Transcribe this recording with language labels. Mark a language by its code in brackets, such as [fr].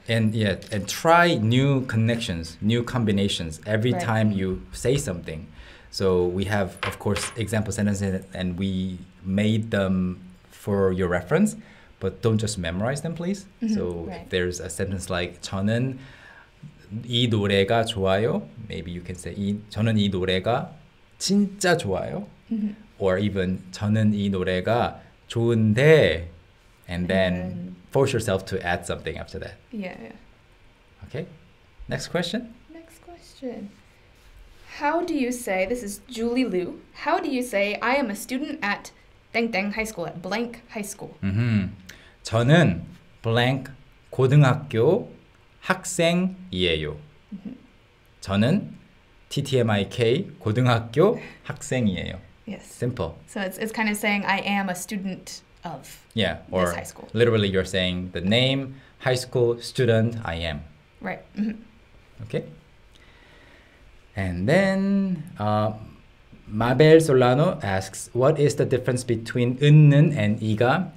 [en] And try new connections, new combinations every time you say something. So we have, of course, example sentences and we made them for your reference, but don't just memorize them, please. So if there's a sentence like [ko] 저는 이 노래가 좋아요. [en] Maybe you can say [ko] 저는 이 노래가 진짜 좋아요. [en] Or even [ko] 저는 이 노래가 좋은데, [en] and then force yourself to add something after that. Yeah. Okay. Next question. Next question. How do you say, this is Julie Liu, how do you say I am a student at 땡땡 high school, at blank high school? [ko] 저는 blank 고등학교 학생이에요. 저는 TTMIK 고등학교 학생이에요. [en] Yes. Simple. So it's kind of saying I am a student of or this high school. Literally you're saying the name, high school, student, I am. Right. Okay. And then Mabel Solano asks, what is the difference between 은는 and 이가?